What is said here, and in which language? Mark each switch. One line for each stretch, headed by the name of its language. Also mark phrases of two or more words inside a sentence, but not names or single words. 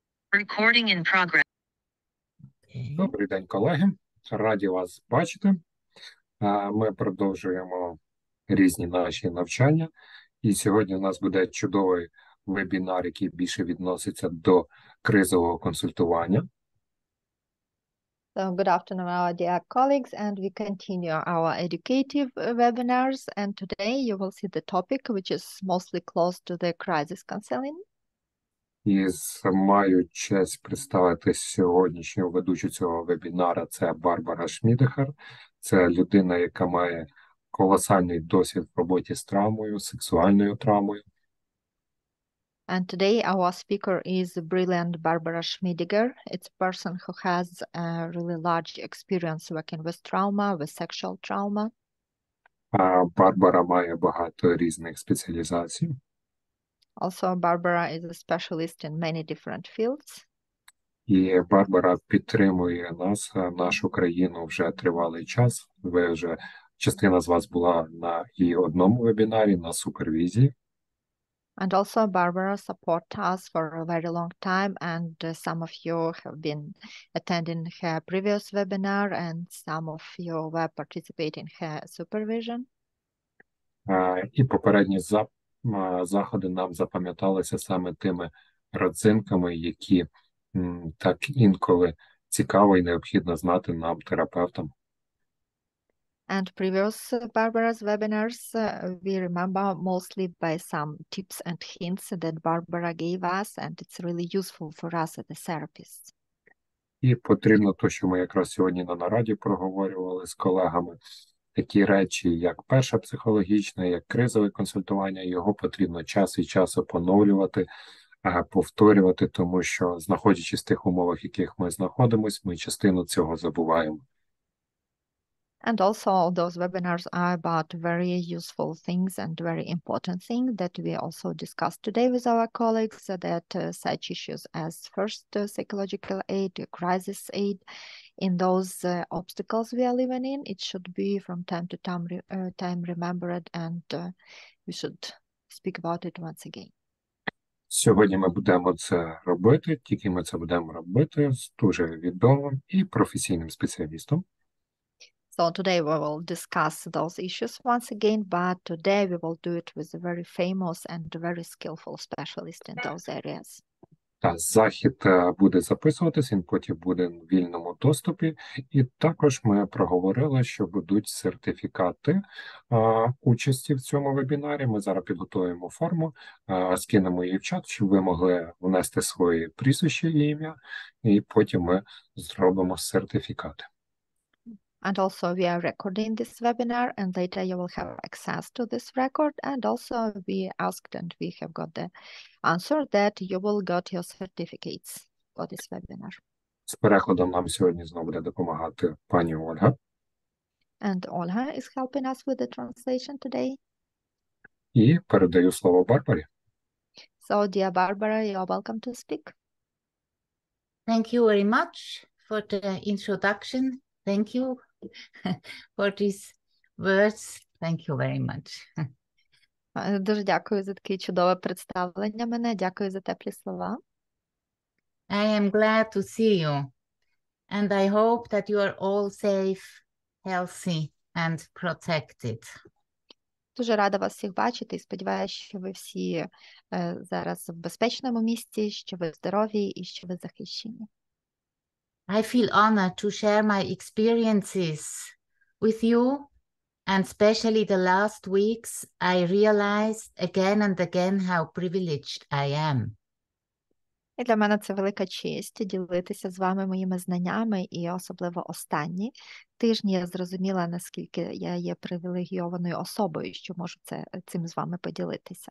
English: Recording in progress.
Ukrainian: Добрий день, колеги. Раді вас бачити. Ми продовжуємо різні наші навчання. І сьогодні у нас буде чудовий вебінар, який більше відноситься до кризового консультування.
English: So good afternoon, our dear colleagues, and we continue our educative webinars. And today you will see the topic, which is mostly close to the crisis counseling.
Ukrainian: І маю честь представити сьогоднішню ведучу цього вебінара. Це Барбара Шмідегер. Це людина, яка має колосальний досвід в роботі з травмою, сексуальною травмою.
English: And today our speaker is brilliant Barbara Schmidegger. It's a person who has a really large experience working with trauma, with sexual trauma.
Ukrainian: Барбара має багато різних спеціалізацій.
English: Also, Barbara is a specialist in many different fields.
Ukrainian: І Барбара підтримує нас, нашу країну вже тривалий час. Частина з вас була на і одному вебінарі, на супервізії.
English: And also Barbara supports us for a very long time, and some of you have been attending her previous webinar, and some of you were participating in her supervision.
Ukrainian: І попередні заходи нам запам'яталися саме тими родзинками, які так інколи цікаво і необхідно знати нам, терапевтам.
English: And previous Barbara's webinars, we remember mostly by some tips and hints that Barbara gave us, and it's really useful for us as a therapists.
Ukrainian: І потрібно те, що ми якраз сьогодні на нараді проговорювали з колегами, такі речі, як перша психологічна, як кризове консультування, його потрібно час від часу поновлювати, повторювати, тому що, знаходячись в тих умовах, в яких ми знаходимося, ми частину цього забуваємо.
English: And also those webinars are about very useful things and very important things that we also discussed today with our colleagues, that such issues as first psychological aid, crisis aid, in those obstacles we are living in, it should be from time to time remembered, and we should speak about it once again.
Ukrainian: Сьогодні ми будемо це робити, тільки ми це будемо робити з дуже відомим і професійним спеціалістом.
English: So today we will discuss those issues once again, but today we will do it with a very famous and very skillful specialist in those areas.
Ukrainian: Захід буде записуватися, він потім буде в вільному доступі. І також ми проговорили, що будуть сертифікати участі в цьому вебінарі. Ми зараз підготуємо форму, скинемо її в чат, щоб ви могли внести свої прізвище і ім'я, і потім ми зробимо сертифікати.
English: And also we are recording this webinar, and later you will have access to this record. And also we asked, and we have got the answer that you will get your certificates for this webinar.
Ukrainian: З перекладом нам сьогодні знову буде допомагати пані Ольга.
English: And Olga is helping us with the translation today.
Ukrainian: І передаю слово Барбарі.
English: So, dear Barbara, you are welcome to speak. Thank you very much for the introduction. Thank you for these words. Thank you very much.
Ukrainian: Дуже дякую за таке чудове представлення мене. Дякую за теплі слова.
English: I am glad to see you, and I hope that you are all safe, healthy and protected.
Ukrainian: Дуже рада вас всіх бачити і сподіваюся, що ви всі зараз в безпечному місці, що ви здорові і що ви захищені.
English: I feel honored to share my experiences with you, and especially the last weeks, I realized again and again how privileged I am.
Ukrainian: І для мене це велика честь ділитися з вами моїми знаннями, і особливо останні тижні я зрозуміла, наскільки я є привілегійованою особою, що можу цим з вами поділитися.